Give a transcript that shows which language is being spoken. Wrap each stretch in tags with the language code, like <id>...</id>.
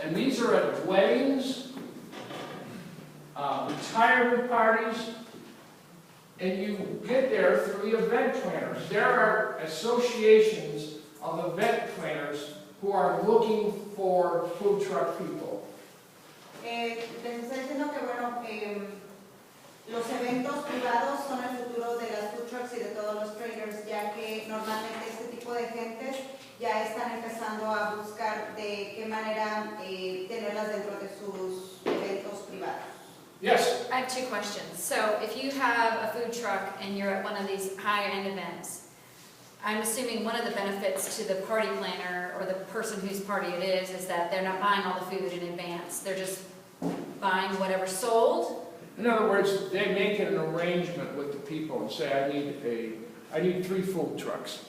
<en>And these are at weddings, retirement parties, and you get there through the event planners. There are associations of event planners who are looking for food truck people.</en> <es>Les estoy diciendo que, bueno, los eventos privados son el futuro de las food trucks y de todos los traders, ya que normalmente este tipo de gentes ya están empezando a buscar de qué manera tenerlas dentro de sus eventos privados.</es> <en>Yes? I have 2 questions. So if you have a food truck and you're at one of these high-end events, I'm assuming one of the benefits to the party planner or the person whose party it is that they're not buying all the food in advance. They're just buying whatever's sold. In other words, they make an arrangement with the people and say, I need 3 food trucks.</en>